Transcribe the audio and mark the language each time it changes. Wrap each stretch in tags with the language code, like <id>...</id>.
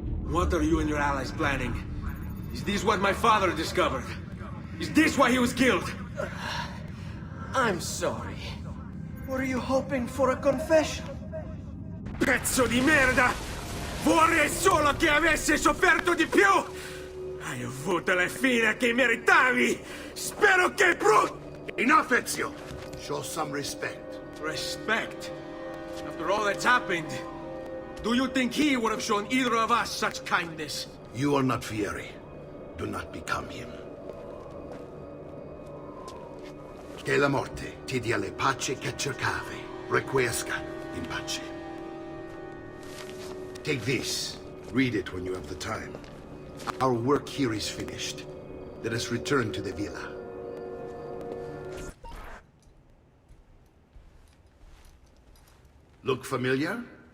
<en>What are you and your allies planning? Is this what my father discovered? Is this why he was killed? I'm sorry. Were you hoping for a confession?</en> <it>Pezzo di merda! Vorrei solo che avessi sofferto di più! Hai avuto la fine che meritavi! Spero che</it> <en>Enough, Ezio! Show some respect. Respect? After all that's happened, do you think he would have shown either of us such kindness? You are not Fieri. Do not become him.</en> <it>Che la morte ti dia le pace che cercavi.</it> <la>Requiesca in pace.</la> <en>Take this. Read it when you have the time. Our work here is finished. Let us return to the villa. Look familiar?</en>